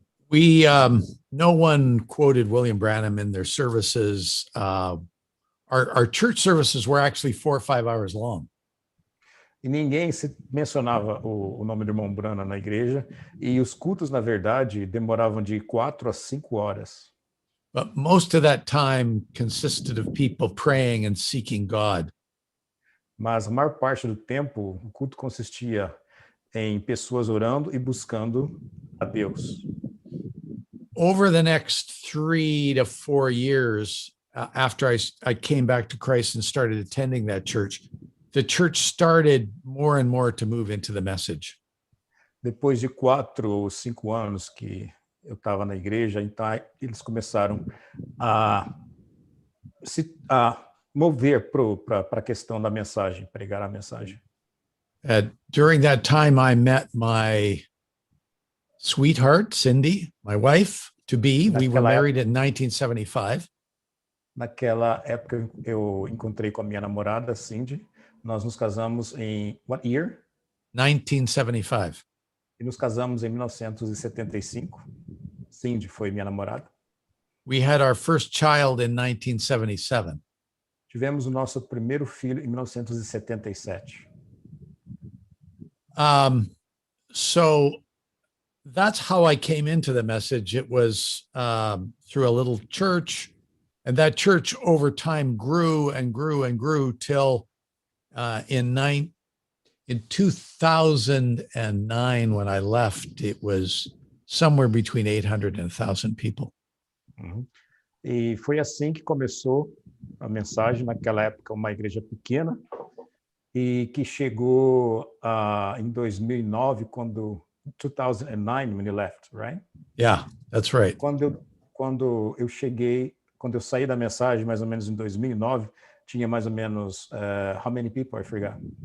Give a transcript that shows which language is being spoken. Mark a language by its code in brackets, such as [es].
[en] No one quoted William Branham in their services. Our church services were actually 4 or 5 hours long. [pt] E ninguém se mencionava o nome do irmão Branham na igreja, e os cultos, na verdade, demoravam de 4 a 5 horas. [en] But most of that time consisted of people praying and seeking God. [pt] Mas a maior parte do tempo, o culto consistia em pessoas orando e buscando a Deus. [en] Over the next 3 to 4 years, after I came back to Christ and started attending that church, the church started more and more to move into the message. [pt] Depois de 4 ou 5 anos que eu estava na igreja, então eles começaram a mover para a questão da mensagem, pregar a mensagem. [en] During that time, I met my sweetheart, Cindy, my wife to be. We were married in 1975. [pt] Naquela época, eu encontrei com a minha namorada, Cindy. Nós nos casamos em [en] what year? [pt] 1975. E nos casamos em 1975. Cindy foi minha namorada. [en] We had our first child in 1977. [pt] Tivemos o nosso primeiro filho em 1977. [en] So that's how I came into the message. It was through a little church, and that church over time grew and grew and grew till in 2009, when I left, it was somewhere between 800 and 1,000 people. Uhum. [pt] E foi assim que começou a mensagem, naquela época uma igreja pequena, e que chegou em 2009, 2009, [en] when you left, right? Yeah, that's right. [pt] Quando eu saí da mensagem, mais ou menos em 2009, tinha mais ou menos, [en] how many people, I forgot?